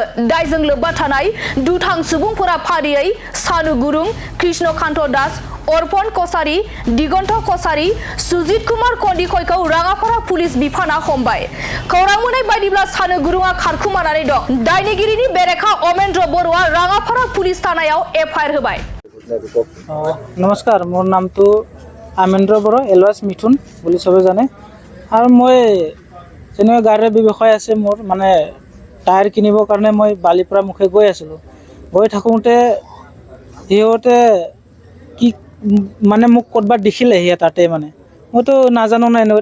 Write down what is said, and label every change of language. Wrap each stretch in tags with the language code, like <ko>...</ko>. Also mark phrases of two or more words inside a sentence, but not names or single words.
<brx>दायजों लोब्बा थानाय दुथां सुबुंफोरा फारियै सानु गुरुं, कृष्णकान्त दास, अर्पण कसारी, दिगन्त कसारी, सुजित कुमार कन्दिकयखौ राङापारा पुलिस बिफाना हमबाय। खौरां मोननाय बायदिब्ला सानु गुरुंआ खारखुमानानै दं। दायनिगिरिनि बेरेखा अमेन्द्र बर'आ राङापारा पुलिस थानायाव FIR होबाय।</brx> <as>নমস্কাৰ, মোৰ নাম তো अमेन्द्र बर' एलियास मिथुन বুলি সবে জানে। আৰু মই যেনে গাড়ীৰ ব্যৱসায় আছে মোৰ, মানে টায়াৰ কিনিবৰ কাৰণে মই বালিপাৰা মুখে গৈ আছিলোঁ। গৈ থাকোঁতে সিহঁতে কি মানে মোক ক'ৰবাত দেখিলে সিয়ে তাতে, মানে মইতো নাজানো নাই নহয়।</as>